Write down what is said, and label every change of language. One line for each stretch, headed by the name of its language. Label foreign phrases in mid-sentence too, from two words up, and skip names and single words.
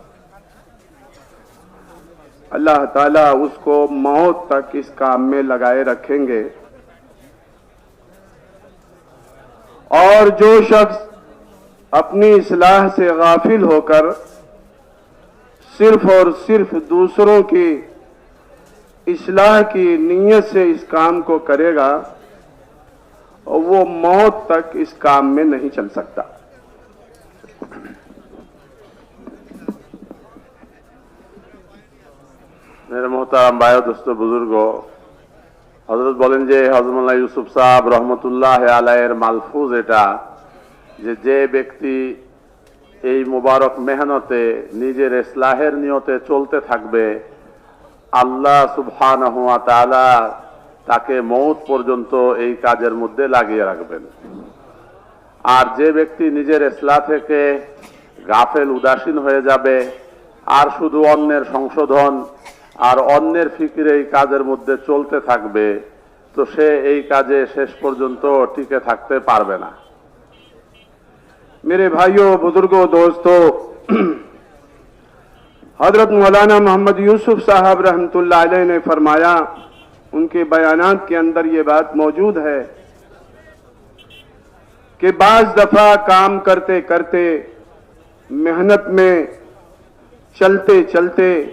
Urdu: اللہ تعالیٰ اس کو موت تک اس کام میں لگائے رکھیں گے، اور جو شخص اپنی اصلاح سے غافل ہو کر صرف اور صرف دوسروں کی اصلاح کی نیت سے اس کام کو کرے گا، وہ موت تک اس کام میں نہیں چل سکتا۔ میرے محترم بھائیو، دوستو، بزرگوں، حضرت
Bangla: বলেন যে হযরত মাওলানা ইউসুফ সাহেব রহমতুল্লাহ আলাইহির মালফুজ এটা যে ব্যক্তি এই মুবারক মেহনতে নিজের ইসলাহের নিয়তে চলতে থাকবে,
Arabic: الله سبحانه وتعالى
Bangla: তাকে মওত পর্যন্ত এই কাজের মধ্যে লাগিয়ে রাখবেন। আর যে ব্যক্তি নিজের ইসলাহ থেকে গাফেল উদাসীন হয়ে যাবে আর শুধু অন্যের সংশোধন আর অন্যের ফিকিরে এই কাজের মধ্যে চলতে থাকবে, তো সে এই কাজে শেষ পর্যন্ত টিকে থাকতে পারবে না।
Urdu: میرے بھائیوں، بزرگوں، دوستوں، حضرت مولانا محمد یوسف صاحب
Arabic: رحمت اللہ علیہ
Urdu: نے فرمایا، ان کے بیانات کے اندر یہ بات موجود ہے کہ بعض دفعہ کام کرتے کرتے، محنت میں چلتے چلتے،